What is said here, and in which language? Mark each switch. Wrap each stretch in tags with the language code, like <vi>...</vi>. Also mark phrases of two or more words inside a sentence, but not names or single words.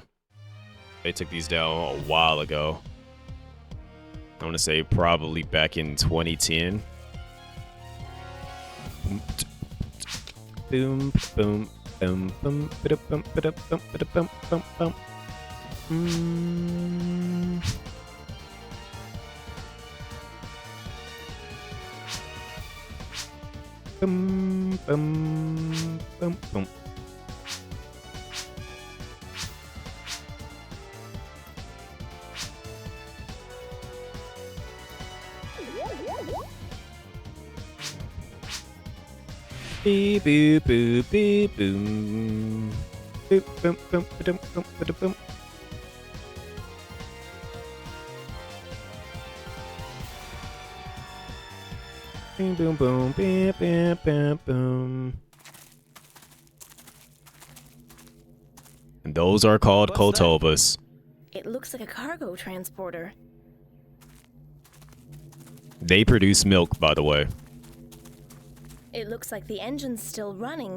<en>They took these down a while ago. I want to say probably back in 2010. Boom, boom, boom, boom, ba-da-bum, ba-da-bum, ba-da-bum, bum, bum. Boom, boom, boom, boom. Beep, boop, boop, beep, boom. Boop, boom, boom, ba-dum, boom, ba-da-boom. Boom, boom, boom, bam, bam, bam, boom. And those are called Kotobas. It looks like a cargo transporter. They produce milk, by the way. It looks like the engine's still running.</en>